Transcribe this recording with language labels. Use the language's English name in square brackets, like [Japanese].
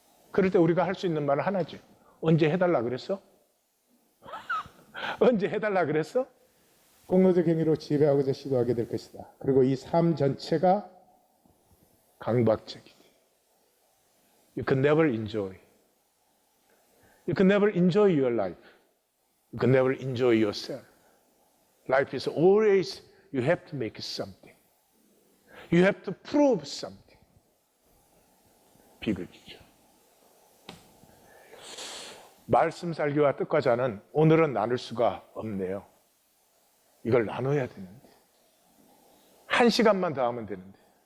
[Korean] 그럴 때 우리가 할 수 있는 말은 하나죠. 언제 해달라 그랬어? 언제 해달라 그랬어? 공로적 행위로 지배하고자 시도하게 될 것이다. 그리고 이 삶 전체가 강박적이다. [English] You can never enjoy. You can never enjoy your life. You can never enjoy yourself. Life is always you have to make something. You have to prove something. [Korean] 비극이죠. 말씀 살기와 뜻과 자는 오늘은 나눌 수가 없네요. 이걸 나눠야 되는데. 1시간만 더 하면 되는데.